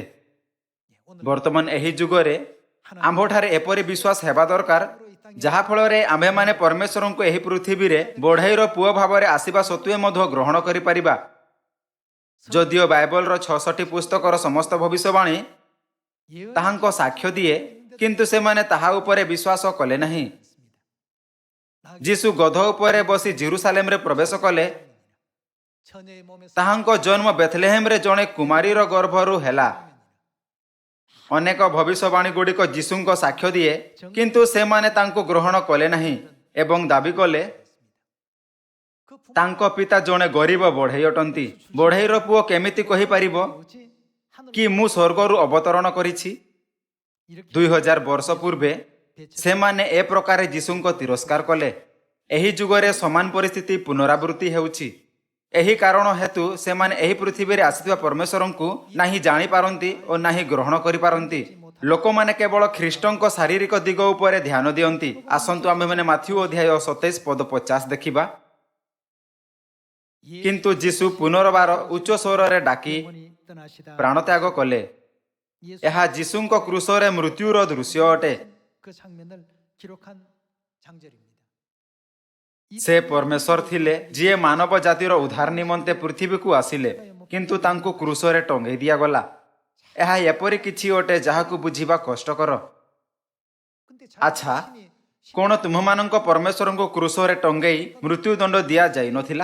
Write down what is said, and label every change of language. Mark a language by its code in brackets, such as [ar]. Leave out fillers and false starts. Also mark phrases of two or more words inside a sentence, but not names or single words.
[or] ବର୍ତ୍ତମାନ ଏହି ଯୁଗରେ ଆମ୍ଭଠାରେ ଏପରି ବିଶ୍ୱାସ ହେବା ଦରକାର, ଯାହାଫଳରେ ଆମ୍ଭେମାନେ ପରମେଶ୍ୱରଙ୍କୁ ଏହି ପୃଥିବୀରେ ବଢ଼େଇର ପୁଅ ଭାବରେ ଆସିବା ସତ୍ତ୍ୱେ ମଧ୍ୟ ଗ୍ରହଣ କରିପାରିବା। ଯଦିଓ ବାଇବଲର 66 ପୁସ୍ତକର ସମସ୍ତ ଭବିଷ୍ୟବାଣୀ ତାହାଙ୍କ ସାକ୍ଷ୍ୟ ଦିଏ, କିନ୍ତୁ ସେମାନେ ତାହା ଉପରେ ବିଶ୍ୱାସ କଲେ ନାହିଁ। ଯୀଶୁ ଗଧ ଉପରେ ବସି ଜେରୁସାଲେମରେ ପ୍ରବେଶ କଲେ। [ko] 처녀의 몸에서 [or] ତାହାଙ୍କ ଜନ୍ମ ବେଥଲେହେମରେ ଜଣେ କୁମାରୀର ଗର୍ଭରୁ ହେଲା। ଅନେକ ଭବିଷ୍ୟବାଣୀ ଗୁଡ଼ିକ ଯୀଶୁଙ୍କ ସାକ୍ଷ୍ୟ ଦିଏ, କିନ୍ତୁ ସେମାନେ ତାଙ୍କୁ ଗ୍ରହଣ କଲେ ନାହିଁ ଏବଂ ଦାବି କଲେ [ko] 그 부모 [or] ତାଙ୍କ ପିତା ଜଣେ ଗରିବ ବଢ଼େଇ ଅଟନ୍ତି। ବଢ଼େଇର ପୁଅ କେମିତି କହିପାରିବ [ko] 뭐지? 하늘 [or] କି ମୁଁ ସ୍ୱର୍ଗରୁ ଅବତରଣ କରିଛି? [ko] 이렇게 [or] 2000 ବର୍ଷ ପୂର୍ବେ ସେମାନେ ଏ ପ୍ରକାରେ ଯୀଶୁଙ୍କ ତିରସ୍କାର କଲେ। ଏହି ଯୁଗରେ ସମାନ ପରିସ୍ଥିତି ପୁନରାବୃତ୍ତି ହେଉଛି। ଏହି କାରଣ ହେତୁ ସେମାନେ ଏହି ପୃଥିବୀରେ ଆସିଥିବା ପରମେଶ୍ୱରଙ୍କୁ ନାହିଁ ଜାଣିପାରନ୍ତି ଓ ନାହିଁ ଗ୍ରହଣ କରିପାରନ୍ତି। ଲୋକମାନେ କେବଳ ଖ୍ରୀଷ୍ଟଙ୍କ ଶାରୀରିକ ଦିଗ ଉପରେ ଧ୍ୟାନ ଦିଅନ୍ତି। ଆସନ୍ତୁ ଆମ୍ଭେମାନେ ମାଥ୍ୟୁ ଅଧ୍ୟାୟ 27 ପଦ 50 ଦେଖିବା। କିନ୍ତୁ ଯୀଶୁ ପୁନର୍ବାର ଉଚ୍ଚ ସ୍ୱରରେ ଡାକି [ko] 영원히 떠나시다. [or] ପ୍ରାଣତ୍ୟାଗ କଲେ। 예수 ଏହା ଯୀଶୁଙ୍କ କ୍ରୁଶରେ ମୃତ୍ୟୁର ଦୃଶ୍ୟ ଅଟେ। [ko] 그 장면을 기록한 장절입니다. [or] ସେ ପରମେଶ୍ୱର ଥିଲେ, ଯିଏ ମାନବ ଜାତିର ଉଦ୍ଧାର ନିମନ୍ତେ ପୃଥିବୀକୁ ଆସିଲେ, କିନ୍ତୁ ତାଙ୍କୁ କ୍ରୁଶରେ ଟଙ୍ଗେଇ ଦିଆଗଲା। ଏହା ଏପରି କିଛି ଅଟେ ଯାହାକୁ ବୁଝିବା କଷ୍ଟକର। [ko] 근데 [or] ଆଚ୍ଛା, କ'ଣ ତୁମମାନଙ୍କ ପରମେଶ୍ୱରଙ୍କୁ କ୍ରୁଶରେ ଟଙ୍ଗେଇ ମୃତ୍ୟୁଦଣ୍ଡ ଦିଆଯାଇନଥିଲା?